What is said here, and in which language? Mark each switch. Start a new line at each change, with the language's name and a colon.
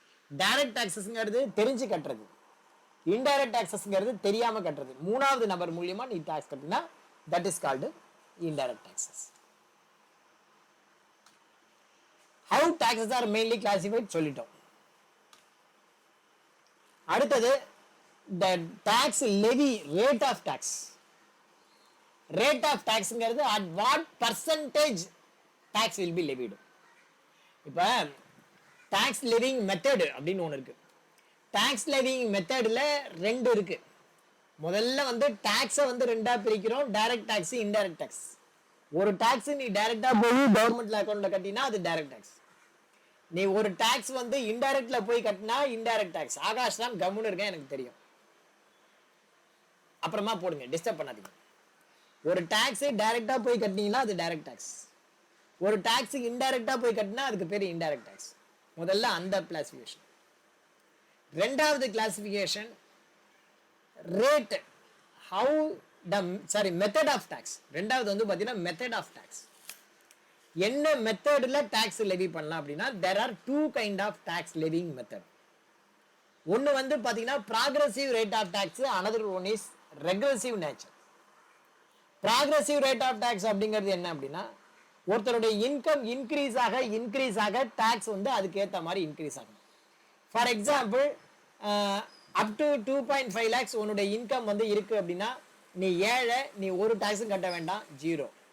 Tamil: Direct டாக்ஸஸ்ங்கிறது தெரிஞ்சு கட்டுறது, indirect டாக்ஸஸ்ங்கிறது தெரியாம கட்டுறது. மூணாவது நபர் மூலியமா நீ டாக்ஸ் கட்டினா
English: That is called indirect taxes. How taxes are mainly classified
Tamil: சொல்லிட்டோம். அடுத்தது
English: the tax levy, rate of tax. Rate of taxங்கிறது at what percentage tax will be levied.
Tamil: இப்போ
English: tax levying method
Tamil: அப்படின்னு ஒன்று இருக்கு. டாக்ஸ் லெவிங் மெத்தட்ல 2 இருக்கு. முதல்ல வந்து டாக்ஸை வந்து 2ஆ பிரிக்கிறோம், டைரக்ட் டாக்ஸ், இன்டைரக்ட் டாக்ஸ். ஒரு டாக்ஸ் நீ டைரக்டா போய் கவர்மெண்ட் அக்கௌண்ட்ல கட்டினா அது டைரக்ட் டாக்ஸ். நீ ஒரு டாக்ஸ் வந்து இன்டைரக்ட்ல போய் கட்டினா இன்டைரக்ட் டாக்ஸ். ஆகாஷ் தான் கம்முன்னு இருக்கேன், எனக்கு தெரியும், அப்புறமா போடுங்க, டிஸ்டர்ப் பண்ணாதீங்க. ஒரு டாக்ஸ் டைரக்டா போய் கட்டினீங்கன்னா அது டைரக்ட் டாக்ஸ், ஒரு டாக்ஸ் இன்டைரக்டா போய் கட்டினா அதுக்கு பேர் இன்டைரக்ட் டாக்ஸ். முதல்ல அந்த கிளாசிஃபிகேஷன். ரெண்டாவது classification rate,
English: How method of tax.
Tamil: ரெண்டாவது வந்து பார்த்தீங்கன்னா மெத்தட் ஆஃப் டாக்ஸ். என்ன மெத்தட்ல டாக்ஸ் லெவி பண்ணலாம் அப்படின்னா
English: there are two kind of tax levying method.
Tamil: ஒன்னு வந்து பாத்தீங்கன்னா
English: progressive rate of tax, another one is regressive nature. progressive rate of tax
Tamil: அப்படிங்கிறது என்ன அப்படின்னா ஒருத்தருடைய இன்கம் இன்க்ரீஸ் ஆக டாக்ஸ் வந்து அதுக்கு ஏற்ற மாதிரி இன்க்ரீஸ் ஆகும்.
English: for example up to
Tamil: 2.5 lakhs உன்னுடைய இன்கம் வந்து இருக்கு அப்படின்னா நீ ஏழை, நீ ஒரு டாக்ஸும் கட்ட வேண்டாம், 0.